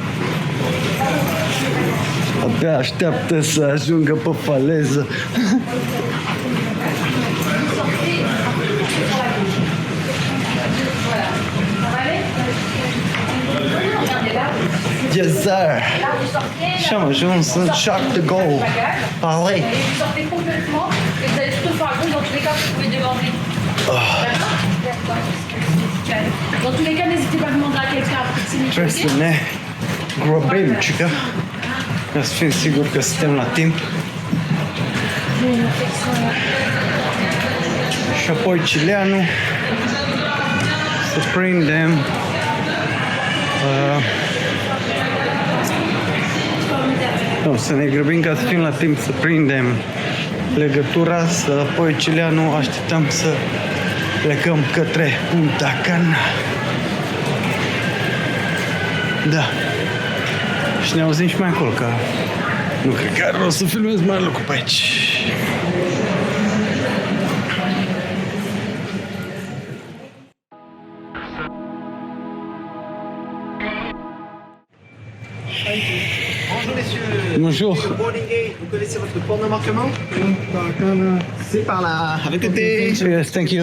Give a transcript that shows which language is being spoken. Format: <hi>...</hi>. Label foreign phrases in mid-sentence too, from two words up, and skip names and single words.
<ro>Abia așteaptă să ajungă pe faleză.</ro> <en>Yes, sir!</en> <ro>Și am ajuns în Charles de Gaulle. Paris.</ro> <fr>Dans tous les cas, n'hésitez pas à demander à quelqu'un à proximité.</fr> <ro>Trebuie să ne grăbim, cică, ca să fim siguri că suntem la timp. Și apoi Cileanu să prindem să ne grăbim ca să fim la timp să prindem legătura, să apoi Cileanu așteptăm să plecăm către Punta Cana. Da. Și ne auzim și mai acolo, că nu cred că are rost să filmez mai lucru pe aici.</ro> <fr>Bonjour messieurs. Bonjour.</fr> <en>Boarding gate,</en> <fr>vous connaissez votre port d'embarquement? C'est par là. Avec le thé.</fr> <en>Yes, thank you.</en>